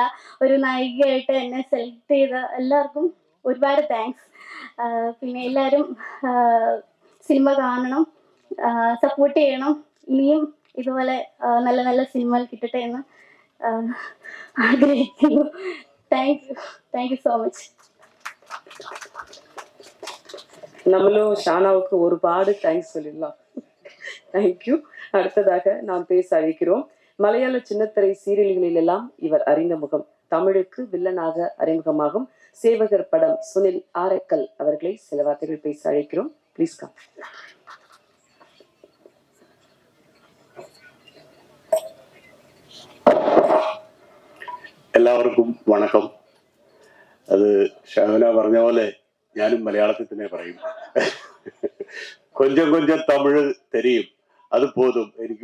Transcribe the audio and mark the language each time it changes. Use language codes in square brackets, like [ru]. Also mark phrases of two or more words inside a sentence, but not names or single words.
[ml] ഒരു നായികയായിട്ട് എന്നെ സെലക്ട് ചെയ്ത എല്ലാവർക്കും ഒരുപാട് താങ്ക്സ്. പിന്നെ എല്ലാവരും സിനിമ കാണണം, സപ്പോർട്ട് ചെയ്യണം. ഇനിയും ഇതുപോലെ നല്ല നല്ല സിനിമകൾ കിട്ടട്ടെ എന്ന് ആഗ്രഹിക്കുന്നു. [en] thank you so much. [ta] நம்மளும் ஷானாவுக்கு ஒருபாடு தேங்க்ஸ் சொல்லிடலாம். தேங்க்யூ. அடுத்ததாக நாம் பேச அழைக்கிறோம். மலையாள சின்னத்திரை சீரியல்களில் எல்லாம் இவர் அறிந்த முகம். தமிழுக்கு வில்லனாக அறிமுகமாகும் சேவகர் படம் சுனில் ஆரக்கல் அவர்களை சில வார்த்தைகள் பேச அழைக்கிறோம். [en] please come. [ml] എല്ലാവർക്കും വണക്കം. അത് ഷഹന പറഞ്ഞ പോലെ ഞാനും മലയാളത്തിൽ തന്നെ പറയും. [ta] கொஞ்சம் கொஞ்சம் தமிழ் தெரியும், அது போதும் എനിക്ക്.